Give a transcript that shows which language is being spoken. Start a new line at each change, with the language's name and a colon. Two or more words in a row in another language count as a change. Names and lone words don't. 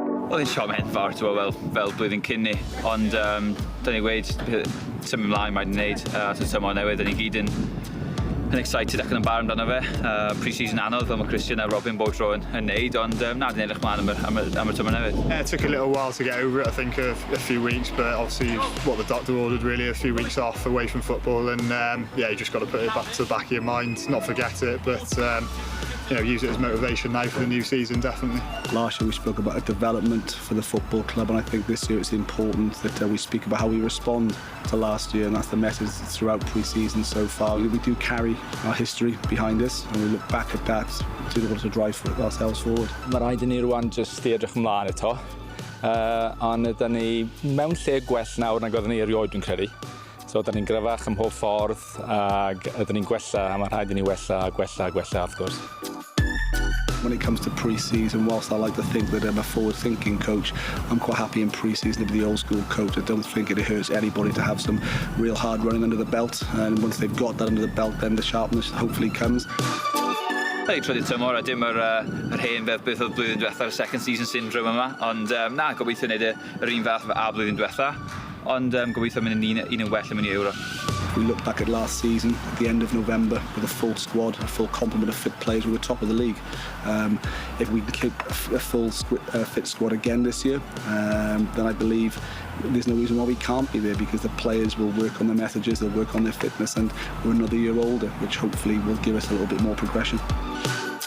Welsh: Oedd hi'n siom enfawr, fel blwyddyn cyn ni, ond dyn ni wedi symud ymlaen mae'n wneud, so tymor newydd, dyn ni gyd yn excited ac yn barn amdano fe. Pre-season anodd fel mae Christian a Robin bob tro yn neud, ond na, dyn edrych mlaen am y tymor newydd.
English: Yeah, it took a little while to get over it, I think a few weeks, but obviously what the doctor ordered really, a few weeks off away from football, and yeah, you just got to put it back to the back of your mind, not forget it, but you know, use it as motivation now for the new season, definitely. Last year we spoke about a development for the football club, and I think this year it's important that we speak about how we respond to last year, and that's the message throughout pre-season so far. We do carry our history behind us, and we look back at that to order to drive ourselves forward.
Welsh: Mae rhaid i ni rwan jyst i edrych ymlaen eto, ond ydyn ni mewn lle gwell nawr nag oeddwn ni erioed dwi'n credu. So ydyn ni'n gryfach ym mhob ffordd, ac ydyn ni'n gwella, a mae rhaid i ni wella wrth gwrs.
English: When it comes to pre-season, whilst I like to think that I'm a forward-thinking coach, I'm quite happy in pre-season to be the old-school coach. I don't think it hurts anybody to have some real hard running under the belt, and once they've got that under the belt, then the sharpness hopefully comes.
Welsh: Da ni trydydd tymor a dim yr hen beth oedd blwyddyn diwetha, y
English: second season syndrome
Welsh: yma, ond na, gobeithio wneud yr un fath a blwyddyn diwetha, ond gobeithio mynd yn un yn well yn mynd i Euro.
English: We look back at last season, at the end of November, with a full squad, a full complement of fit players, we were top of the league. If we can keep a full fit squad again this year, then I believe there's no reason why we can't be there, because the players will work on their messages, they'll work on their fitness, and we're another year older, which hopefully will give us a little bit more progression.